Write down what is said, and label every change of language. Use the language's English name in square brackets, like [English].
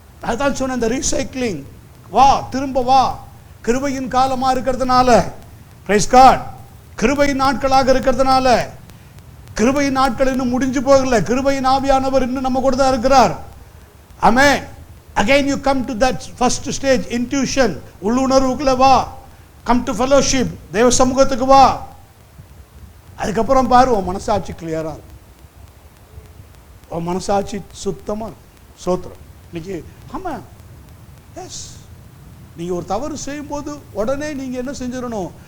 [Tamil] அதான் சொன்ன இந்த ரீசைக்ளிங், வா திரும்ப வா. கிருபையின் காலமா இருக்கிறதுனால, பிரைஸ் காட், கிருபையின் நாட்களாக இருக்கிறதுனால, கிருபையின் நாட்கள் இன்னும் முடிஞ்சு போகல. கிருபையின் ஆவியானவர் இன்னும் நம்ம கூட தான் இருக்கிறார். ஆமென். [English] Again you come to that first stage, intuition, [Tamil] உள்ளுணர்வுக்குள்ள வா. [English] Come to fellowship, [Tamil] தேவ சமூகத்துக்கு வா. அதுக்கப்புறம் பாரு, உன் மனசாட்சி கிளியரா இருக்கும், உன் மனசாட்சி சுத்தமா இருக்கும். சோத்திரம். இன்னைக்கு ஆமா, எஸ், நீங்க ஒரு தவறு செய்யும் போது உடனே நீங்க என்ன செஞ்சிடணும்?